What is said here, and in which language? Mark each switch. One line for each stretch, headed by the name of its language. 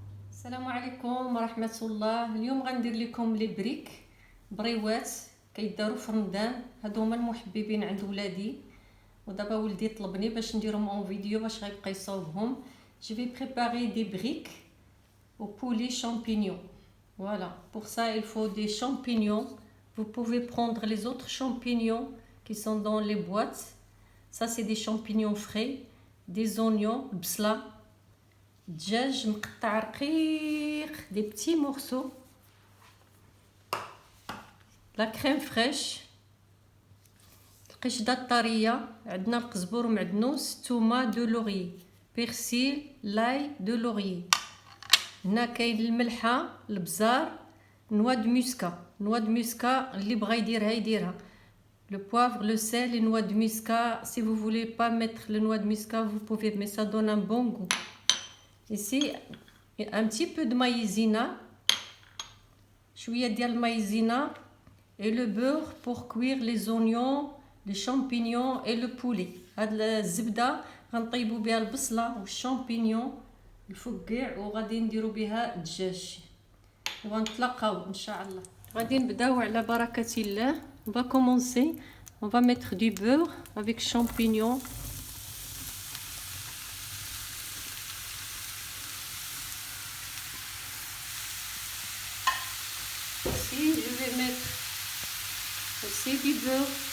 Arabic: السلام عليكم ورحمه الله. اليوم غندير لكم لي بريك بريوات كيداروا في رمضان. هادو هما المحببين عند ولادي، ودابا ولدي طلبني باش نديرهم
French: اون فيديو
Arabic: باش غيبقى يصاوبهم.
French: je vais préparer des briques au poulet champignons. Voilà, pour ça il faut des champignons. Vous pouvez prendre les autres champignons qui sont dans les boîtes. Ça c'est des champignons frais, des oignons,
Arabic: بصلة، دجاج مقطع رقيق،
French: des petits morceaux، la crème fraîche،
Arabic: القشده الطريه، عندنا القزبر ومعدنوس، الثومه،
French: دو لوري، بيرسيل، لاي، دو لوري.
Arabic: هنا كاين الملحه، البزار،
French: نوا دو موسكا. نوا دو موسكا
Arabic: اللي بغا يديرها يديرها.
French: le poivre, le sel, les noix de muscade. Si vous voulez pas mettre les noix de muscade, vous pouvez, mais ça donne un bon goût. Ici un petit peu de maïzena،
Arabic: شويه ديال المايزينا،
French: et le beurre pour cuire les oignons، les champignons et le poulet.
Arabic: هاد الزبده غنطيبوا بها البصله والشامبينيون الفقاع، وغادي نديروا بها الدجاج، ونتلاقاو ان شاء الله. غادي نبداو على بركه الله.
French: on va commencer. on va mettre du beurre avec champignons. ici je vais mettre aussi du beurre.